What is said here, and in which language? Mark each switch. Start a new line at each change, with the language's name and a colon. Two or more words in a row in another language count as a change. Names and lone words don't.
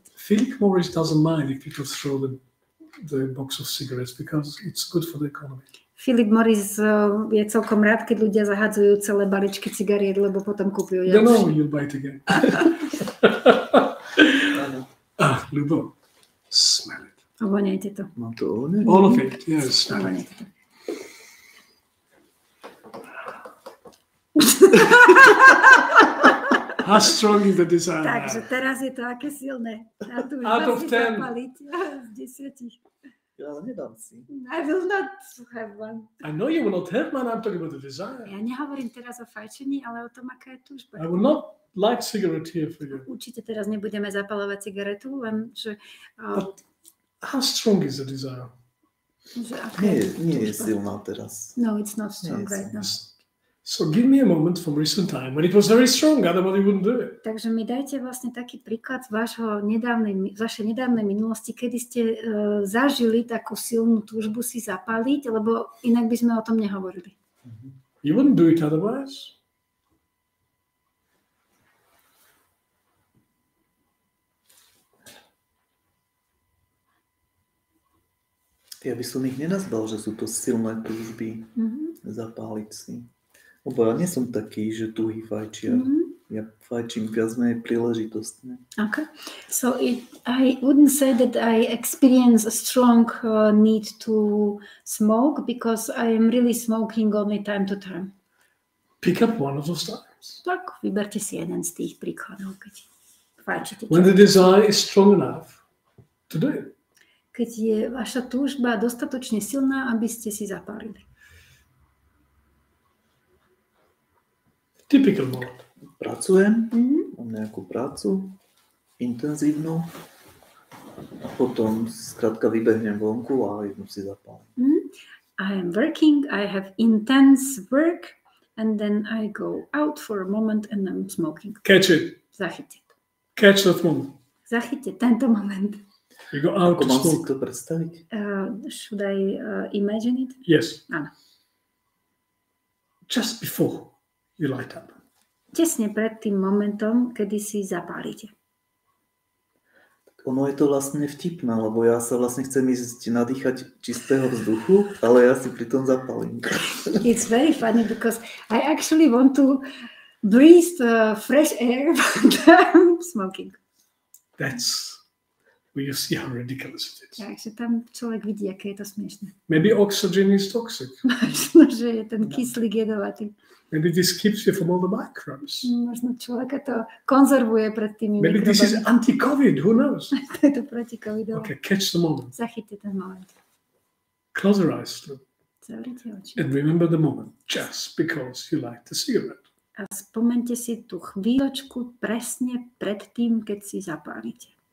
English: Philip Morris doesn't mind if people throw the box of cigarettes because it's good for the economy.
Slovak: Philip Morris je celkom rád, keď ľudia zahadzujú celé baličky cigariet, lebo potom kúpujú ďalšie.
English: No, you'll buy it again. Lubo, smell it.
Slovak: Ovoniajte to. Mám to ovoniať?
English: All of it, yes.
Slovak: Ovoniajte to.
English: How strong is the desire?
Slovak: Takže teraz je to aké silné.
English: Out of 10.
Slovak: Zapaliť z 10. Ja nedám si.
English: I will not have one. I know you will not have one, I'm talking about the desire.
Slovak: Ja nehovorím teraz o fajčení, ale o tom, aká je túžba.
English: I will not light cigarette here for you.
Slovak: Určite teraz nebudeme zapalovať cigaretu, len že...
English: But how strong is the desire?
Slovak: Nie je silná teraz.
English: No, it's not strong
Slovak: Nie je
English: right now. So give me a moment from recent time when it was very strong, otherwise you wouldn't do it.
Slovak: Takže mi dajte vlastne taký príklad z vašej nedávnej minulosti, kedy ste zažili takú silnú túžbu si zapáliť, lebo inak by sme o tom nehovorili.
English: You wouldn't do it otherwise.
Slovak: Ja by som ich nenazval, že sú to silné túžby zapáliť si. Lebo ja nie som taký, že tuhý fajčiar. Ja fajčím viac menej príležitostne.
English: Okay. So I wouldn't say that I experience a strong need to smoke because I am really smoking only time to time. Pick up one of those times.
Slovak: Tak, vyberte si jeden z tých príkladov, keď fajčíte.
English: When the desire is strong enough to do it.
Slovak: Keď je vaša túžba dostatočne silná, aby ste si zapálili.
English: Typical moment.
Slovak: Pracujem, mám nejakú prácu, intenzívnu, potom skrátka vybehnem vonku a jednu si zapálim.
English: I am working, I have intense work, and then I go out for a moment and I'm smoking. Catch it.
Slovak: Zachyťte to.
English: Catch that moment.
Slovak: Zachyťte tento moment.
English: You go out
Slovak: Ako to mám si
English: smoke.
Slovak: to predstaviť?
English: Should I imagine it? Yes.
Slovak: Áno.
English: Just before you light up.
Slovak: Tesne pred tým momentom, kedy si zapálite. Ono je to vlastne vtipné, lebo ja sa vlastne chcem ísť nadýchať čistého vzduchu, ale ja si pritom zapalím.
English: It's very funny because I actually want to breathe fresh air, but I'm smoking. That's where you see how ridiculous it is.
Slovak: Takže tam človek vidí, aké je to smiešné.
English: Maybe oxygen is toxic.
Slovak: Možno, že je ten kyslík jedovatý.
English: Maybe this keeps you from all the microbes.
Slovak: Možno človeka to konzervuje pred tými
English: Maybe this is
Slovak: mikrobami.
English: anti-COVID. Who knows?
Slovak: To je to proti covidové.
English: Okay, catch the moment.
Slovak: Zachyťte ten moment.
English: Close your eyes to
Slovak: Zavrite oči.
English: and remember the moment just because you light the cigarette.
Slovak: A spomente si tú chvíľočku presne pred tým, keď si zapálite.